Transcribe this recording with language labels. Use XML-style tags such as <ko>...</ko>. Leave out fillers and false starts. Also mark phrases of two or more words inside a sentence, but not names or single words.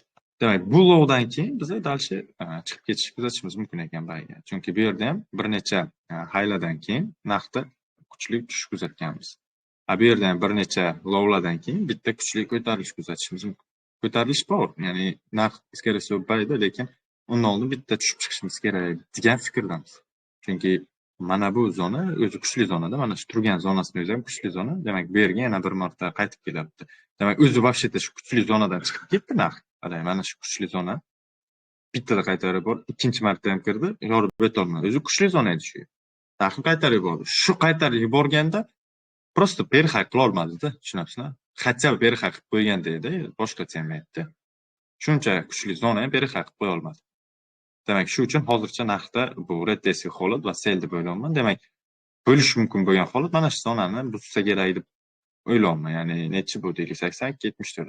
<uz>Demak, bu lowdan keyin biz dalshi chiqib ketish kuzatishimiz mumkin ekan bayga. Chunki bu yerda ham bir necha hayladan keyin narxda kuchli tushish kuzatganmiz. Bu yerda ham bir necha lowlardan keyin bitta kuchli ko'tarilish kuzatishimiz mumkin. Ko'tarilish bor, ya'ni narx</uz> <ru>скорее всего</ru> <uz>bayda, lekin undan oldin bitta tushib chiqishimiz kerak degan fikrdamiz. Chunki mana bu zona o'zi kuchli zonada, mana shu turgan zonasini o'zi ham kuchli zona. Demak, bu yerga yana bir marta qaytib kelyapti. Demak, o'zi вообще-то shu kuchli zonadan chiqib ketdi narx. Qarang, mana shu kuchli zona. Bittada qaytarib bor, ikkinchi marta ham kirdi, yorib o'tolmadi. O'zi kuchli zona edi shu. Narxni qaytarib yubordi. Shu qaytarib yuborganda</uz> <ru>просто перехай</ru> <uz>qila olmadi-da, tushunasizmi?</uz> <ru>Хотя бы перехай</ru> <uz>qilib qo'yganda edi, boshqacha ham aytdi. Shuncha kuchli zona ham перехай qilib qo'ya olmadi. Demak, shu uchun hozircha narxda bu retest holat va sell deb o'ylayman. Demak, bo'lish mumkin bo'lgan holat mana shu zonani buzsa kerak deb o'ylayman. Ya'ni nechi bu deylik, 80, 74.</uz>